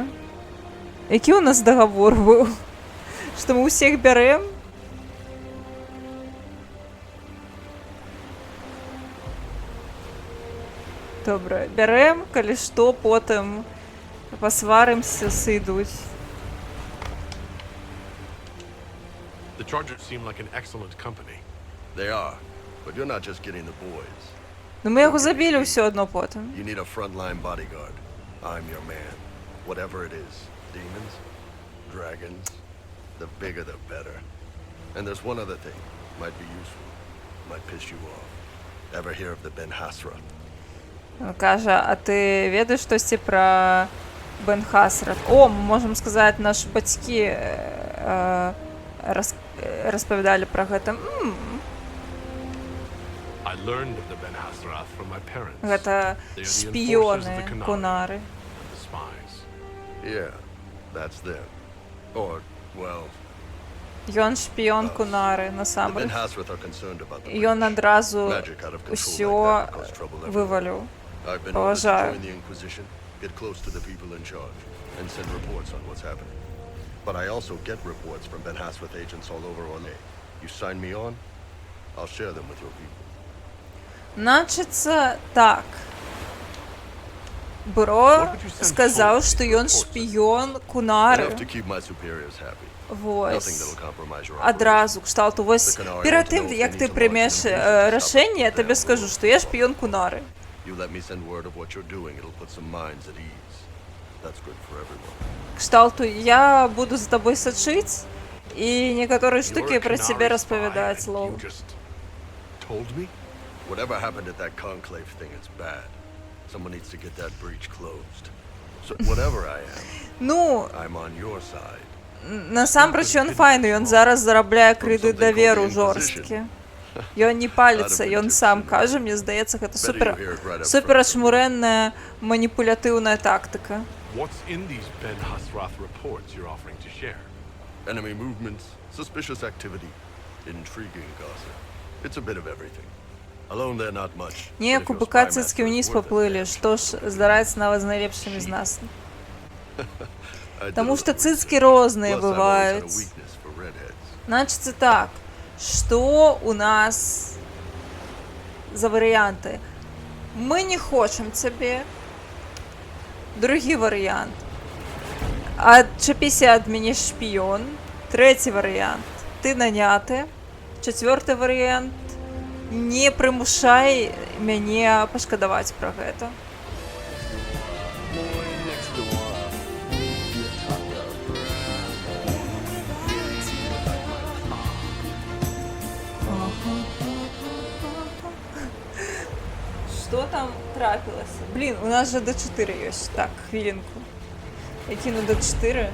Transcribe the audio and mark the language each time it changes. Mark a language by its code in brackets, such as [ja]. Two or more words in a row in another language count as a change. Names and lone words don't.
[uk] Який у нас договор був? Що ми усіх беремо? Добре, беремо, коли що, потім посваримося, сидуть. [en] The Chargers seem like an excellent company. They are, but you're not just getting the boys. [uk] Ну ми його забили все одно потім. [en] You need a frontline bodyguard. I'm your man. Whatever it is. Demons? Dragons? The bigger the better. And there's one other thing. Might be useful. Might piss you off. Ever hear of the Ben Hasra? [uk] Каже, а ти ведаєш щось про Бен Хасрат? О, ми можемо сказати, наші батьки розповідали про це. [en] I learned of the Ben Hasrath from my parents. [be] Гэта [en] They are the [be] шпіёны, [en] enforcers of the Qunari, [be] кунары. [en] and the spies. Yeah, that's them. Or, well, [be] Ён шпіён кунары, [en] the Ben [be] насамрэч. [en] Hasrath are concerned about the [be] Ён адразу [en] magic out of control [be] усё [en] like that cause trouble everywhere. [be] вываліў. [en] I've been ordered to [be] Паважаю. [en] join the Inquisition, get close to the people in charge, and send reports on what's happening. But I also get reports from Ben Hasrath agents all over Orne. You sign me on, I'll share them with your people. [uk] Значиться так. Бро сказав, що [be] ён шпіён кунары. [en] Enough to keep my superiors happy. Nothing [be] Вось. [en] that'll compromise your operation. [be] Адразу, кшталту, вось [uk] перед тим, як ти приймеш рішення, я тобі скажу, що я шпіон кунари. [en] You let me send word of what you're doing, it'll put some minds at ease. That's good for everyone. [be] Кшталту, я буду [ru] за тобой сочить, [uk] і некоторі штуки [en] You're a [uk] про [en] Qunari [uk] тебе [en] spy, [uk] розповідати, [en] and [uk] лол. [en] you just told me? Whatever happened at that conclave thing, it's bad. Someone needs to get that breach closed. So whatever I am, [uk] Ну, [en] I'm on your side. [be] насамрэч ён файны, ён зараз зарабляе кредит даверу жорсткі. Ён не паліцца, ён сам кажа, мне здаецца, гэта супер ашмурэнная маніпулятыўная тактыка. [en] What's in these Ben Hasrath reports you're offering to share? Enemy movements, suspicious activity, intriguing gossip. It's a bit of everything. Alone they're not much. [be] Не, [en] but if your кубыка spy [be] цицкі [en] master is [be] ўніз [en] worth it, [be] паплылі, што ж здараецца нават з найлепшымі з нас. [en] I [be] Таму [en] deliver [be] што [en] with [be] цицкі [en] it. [be] розныя [en] Plus, I've always had a [be] бываюць. [en] weakness for redheads. [be] Значыцца так, што у нас за варыянты? Мы не хочам цябе. Другі варыянт. Адчапіся ад мяне шпіён. Трэці варыянт. Ты наняты. Чацвёрты варыянт. Не прымушай мяне пашкадаваць пра гэта. [ru] Что там трапилось? [uk] Блин, у нас же D4 есть. Так, хвилинку. Я кину D4.